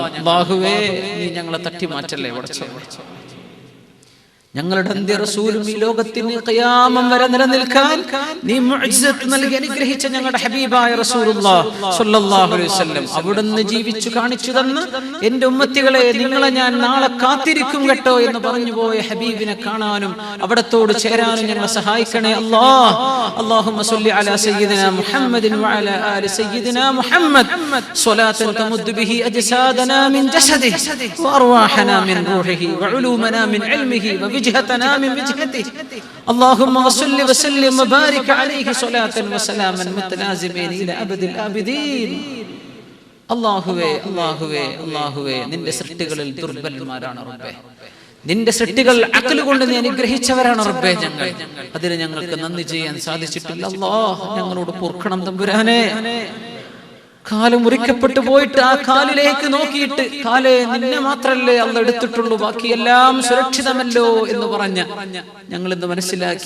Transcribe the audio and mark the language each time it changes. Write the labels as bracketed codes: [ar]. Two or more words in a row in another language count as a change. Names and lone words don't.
[ml] അല്ലാഹുവേ, നീ ഞങ്ങളെ തട്ടിമാറ്റല്ലേ പടച്ചവനേ. ഞങ്ങളുടെ അന്ത്യ റസൂലും ഈ ലോകത്തിന് ഖിയാമം വരെ നിലനിൽക്കാൻ നീ മുഅ്ജിസത്ത് നൽകി അനുഗ്രഹിച്ച ഞങ്ങളുടെ ഹബീബായ റസൂലുള്ളാഹ് [ar] صلى الله عليه وسلم [ml] അവിടുന്ന് ജീവിച്ചു കാണിച്ചു തന്ന എൻ്റെ ഉമ്മത്തികളെ, നിങ്ങളെ ഞാൻ നാളെ കാത്തിരിക്കും കേട്ടോ എന്ന് പറഞ്ഞു പോയ ഹബീബിനെ കാണാനും അവിടത്തോട് ചേരാനും ഞങ്ങളെ സഹായിക്കണേ അല്ലാഹ്. [ar] اللهم صل على سيدنا محمد وعلى آل سيدنا محمد صلاة تمد به أجسادنا من جسده وأرواحنا من روحه وعلومنا من علمه وجهتنا من وجهته اللهم صل وسلم وبارك عليه صلاة وسلاما متلازمين إلى أبد الآبدين. [ml] അല്ലാഹുവേ, അല്ലാഹുവേ, അല്ലാഹുവേ, നിന്റെ സൃഷ്ടികളിൽ ദുർബലന്മാരാണ് റബ്ബേ. നിന്റെ സൃഷ്ടികൾ അഖ്ൽ കൊണ്ട് നീ അനുഗ്രഹിച്ചവരാണ് റബ്ബേ. ഞങ്ങൾ അതിന് ഞങ്ങൾക്ക് നന്ദി ചെയ്യാൻ സാധിച്ചിട്ടില്ല അല്ലാഹ്. ഞങ്ങളോട് പൊറുക്കണം തമ്പുരാനെ. കാല് മുറിക്കപ്പെട്ടു പോയിട്ട് ആ കാലിലേക്ക് നോക്കിയിട്ട്, കാല് നിന്നെ മാത്രല്ലേ അള്ള എടുത്തിട്ടുള്ളൂ, ബാക്കിയെല്ലാം സുരക്ഷിതമല്ലോ എന്ന് പറഞ്ഞ ഞങ്ങൾ ഇന്ന് മനസ്സിലാക്കി.